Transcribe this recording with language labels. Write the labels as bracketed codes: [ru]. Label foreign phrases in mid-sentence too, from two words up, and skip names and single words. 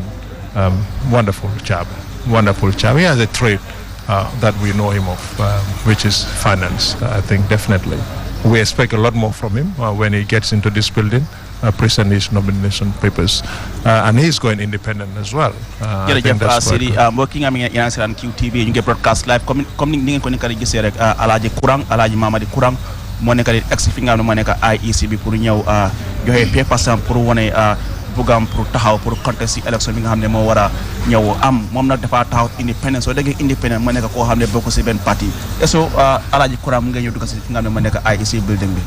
[en] Wonderful job. He has a trade that we know him of, which is finance. I think definitely we expect a lot more from him when he gets into this building, present his nomination papers, and he's going independent as well. [wo] Jërëjëf Sidi mbokk yi nga xam ne yéen a seetaan QTV ñu ngi [en] broadcast live [wo] comme ni ngeen ko nekk di gisee rek Alaji Kurang, Alaji Mamadi Kurang moo nekk di ex fi nga xam ne moo nekk IEC bi pour ñëw joxe papers pour wane bugam pour taxaw pour contest ci élection bi nga xam ne moo war a ñëw am moom nag dafa taxaw independent soo déggee independent moo nekk koo xam ne bokk ci benn parti eso Alaji Kurang mu ngi ñëw dugg ci fi nga xam ne moo nekk IEC building bi.